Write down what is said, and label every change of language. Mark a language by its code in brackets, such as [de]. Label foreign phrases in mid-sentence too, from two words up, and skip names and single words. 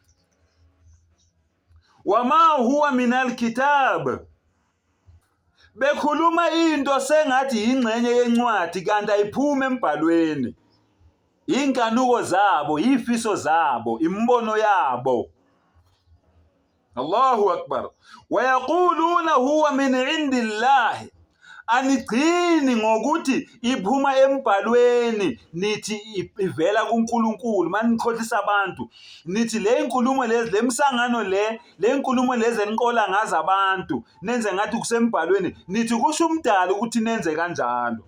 [ar] وما هو من الكتاب. [nd] Bekhuluma into sengathi ingxenye yencwadi kanti ayiphume embhalweni. Inkanuko zabo, ifiso zabo, imbono yabo. [ar] الله أكبر ويقولون هو من عند الله. [nd] Anigcini ngokuthi iphuma embhalweni nithi ivela kuNkulunkulu. Manikhohlisa abantu nithi le inkulumo lezi, le msangano le inkulumo lezi enqola ngazo abantu nenze ngathi kusembhalweni, nithi kusho umdali ukuthi nenze kanjalo.